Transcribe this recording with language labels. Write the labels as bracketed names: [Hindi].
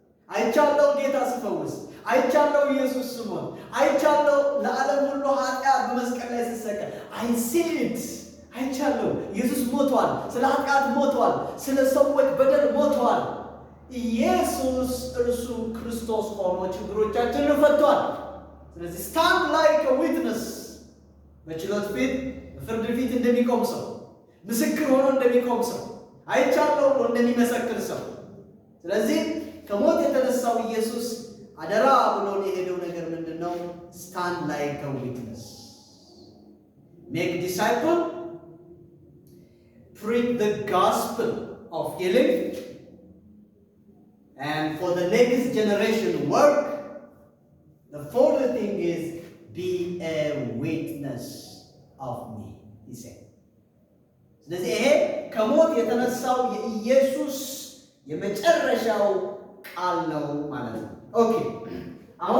[Amharic] አይቻለው ጌታ ሲፈውስ፣ አይቻለው ኢየሱስ ሲሞት፣ አይቻለው ለዓለም ሁሉ ኃጢአት በመስቀል ላይ ሲሰቀል። አይሲት አይቻለው ኢየሱስ ሞቷል፣ ስለ ኃጢአት ሞቷል፣ ስለ ሰዎች በደል ሞቷል። ኢየሱስ እርሱ ክርስቶስ ሆኖ ችግሮቻችንን ፈቷል። ስለዚህ [English] ስታንድ ላይክ ዊትነስ፣ [Amharic] በችሎት ፊት በፍርድ ፊት እንደሚቆም ሰው፣ ምስክር ሆኖ እንደሚቆም ሰው፣ አይቻለው ብሎ እንደሚመሰክር ሰው። ስለዚህ ከሞት የተነሳው ኢየሱስ አደራ ብሎ የሄደው ነገር ምንድን ነው? [English] ስታንድ ላይክ ዊትነስ፣ ሜክ ዲሳይፕል፣ preach the gospel of healing, and for the next generation work. The fourth thing is be a witness of me, he said. [Amharic] ስለዚህ ይሄ ከሞት የተነሳው የኢየሱስ የመጨረሻው ቃል ነው ማለት ነው። ኦኬ አሁን